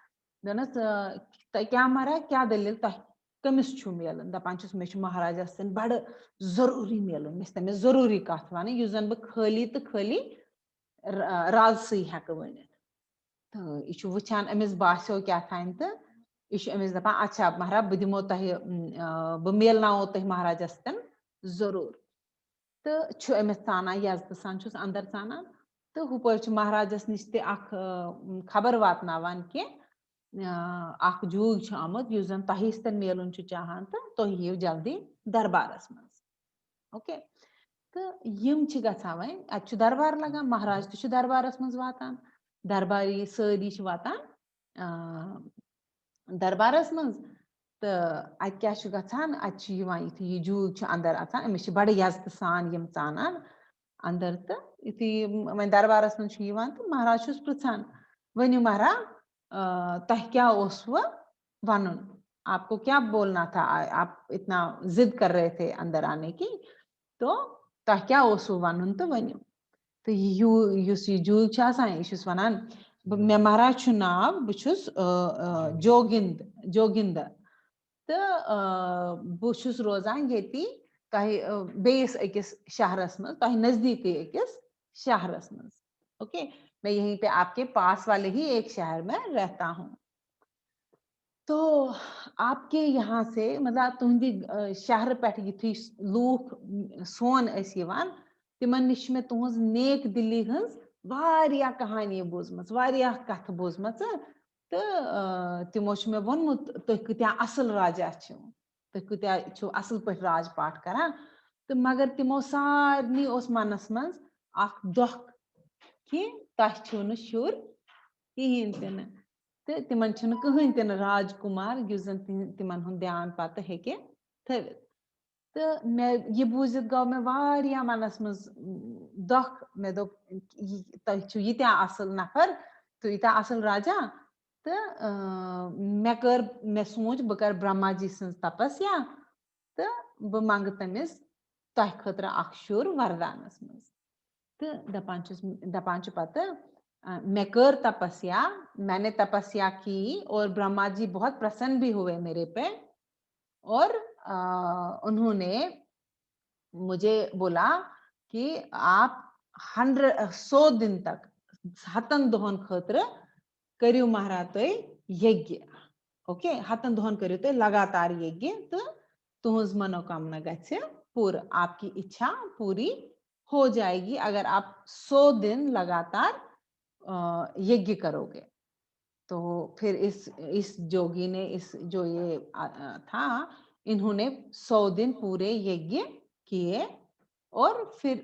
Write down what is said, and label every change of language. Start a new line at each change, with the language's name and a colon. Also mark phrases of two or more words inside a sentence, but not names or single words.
Kashmiri: क्या महाराज क्या दलील तह कमिस मिलन दपान मे महाराजा सन बड़ जरूरी मिलन मे तमिस जरूरी कथ वन यु जन बह खाली तो खाली राजसी हेक वन तो यह वुचान अमिस बास्यो क्या तो यह अमिस दपान अच्छा महाराज बह दिमो तह बह मेलनावो तह महाराजा सन जरूर तो अमिस चाना यजत सान अंदर चाना तो हुपर महाराजस नश खबर वातनावान कि अख जूग छ आमत युस जन तहिस तन मेलुन छ चाहान त तो यियो जल्दी दरबारस मंज ओके तो यम छ गछा वै अच दरबार लगा महाराज त छ दरबारस मंज वातान दरबारी सारी छ वातान दरबारस मंज तो अत क्या छ गछान अच यिवान यु जूग छ अंदर अचान अमिस छ बड़ यज़्त सान यम चानान अंदर तो इति वह दरबारस मंज छ यिवान तो महाराज छुस पृछान वनियो महाराज तह क्या ओस वनुन
Hindi: आपको क्या बोलना था आप इतना जिद कर रहे थे अंदर आने की
Kashmiri: तो तह क्या ओस वनुन तो वनियो तो युस यु जूग छ आसान यह छुस वनान मे महाराज छु नाव बह छुस जोगिंद तो बह छुस रोजान येती तह बेस अकिस शहरस मज तह नजदीक अकिस शहरस मज ओके
Hindi: मैं यहीं पे आपके पास वाले ही एक शहर में रहता हूँ
Kashmiri: तो
Hindi: आपके यहाँ से मतलब
Kashmiri: तुहंदी शहर पे युथी लूख सोन यिवान तिमन निश मे तुहज नेक दिल्ली हंस वारिया कहानी बोजमच वारिया कथ बोजमच तो तिमो मे वोनमुत तुह कत्या असल राजा छो तुह कत्या छो असल पे राजपाट करान तो मगर तिमो सारनी ओस मनस मज अख दुख कि तह छो न शुर कहीं तन तो तिमन छन कहीं तन राजकुमार युस जन तिमन हुन ध्यान पत हेके थवित तो मैं ये बूझित गो मे वारिया मनस मज दुख मे दोप तह छु यित्या असल नफर तो यित्या असल राजा तो मे सोच बह कर ब्रह्मा जी सं तपस्या तो बह मंग तमिस तह खतर अख शुर वरदानस मज तो दपान पत मैं कर तपस्या
Hindi: मैंने तपस्या की और ब्रह्मा जी बहुत प्रसन्न भी हुए मेरे पे और उन्होंने मुझे बोला कि आप 100 दिन तक
Kashmiri: हतन दोहन खतर करियो महाराज तो यज्ञ ओके हतन दोहन करियो तो लगातार यज्ञ तो तुहज मनोकामना गच्छे पूरा
Hindi: आपकी इच्छा पूरी हो जाएगी अगर आप 100 दिन लगातार यज्ञ करोगे तो फिर इस जोगी ने इस जो ये था इन्होंने 100 दिन पूरे यज्ञ किए और फिर